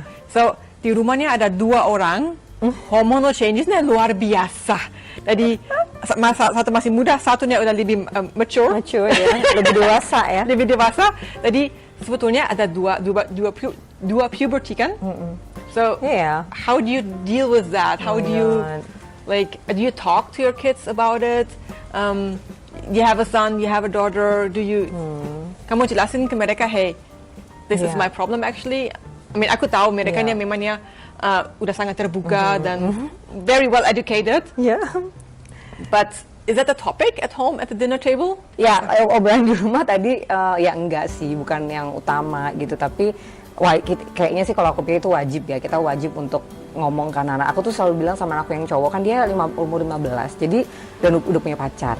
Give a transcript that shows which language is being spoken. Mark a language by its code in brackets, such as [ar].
[id] So di rumahnya ada 2 orang, hormonal changes-nya luar biasa. Jadi satu masih muda, satunya udah lebih mature ya, lebih dewasa ya. Lebih dewasa. Jadi sebetulnya ada dua puberty kan. [en] So how do you deal with that? How do you do you talk to your kids about it? You have a son, you have a daughter. Do you? [id] Kamu jelasin ke mereka, [en] hey, this is my problem actually. [id] I mean, aku tahu mereka memangnya udah sangat terbuka dan [en] very well educated. But is that a topic at home at the dinner table? [id] Ya, obrolan di rumah tadi ya enggak sih, bukan yang utama gitu, tapi kayaknya sih kalau aku pikir itu wajib ya, kita wajib untuk ngomong ke anak-anak. Aku tuh selalu bilang sama anakku yang cowok, kan dia umur 15, jadi dan udah punya pacar.